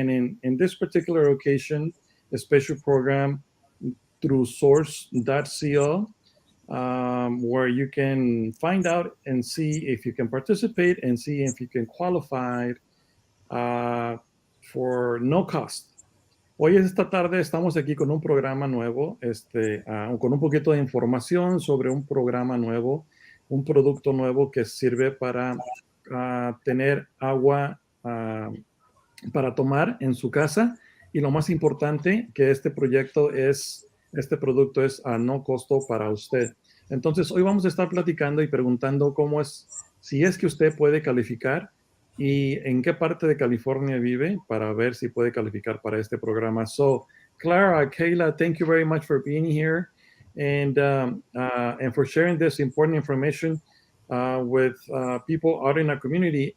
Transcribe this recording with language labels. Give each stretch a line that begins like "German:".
English: And in this particular occasion, a special program through source.co, where you can find out and see if you can participate and see if you can qualify uh, for no cost.
Spanish: Hoy esta tarde estamos aquí con un programa nuevo, con un poquito de información sobre un programa nuevo, un producto nuevo que sirve para tener agua para tomar en su casa. Y lo más importante, que este producto es a no costo para usted. Entonces, hoy vamos a estar platicando y preguntando si es que usted puede calificar y en qué parte de California vive para ver si puede calificar para este programa.
English: So, Clara, Kayla, thank you very much for being here and for sharing this important information with people out in our community.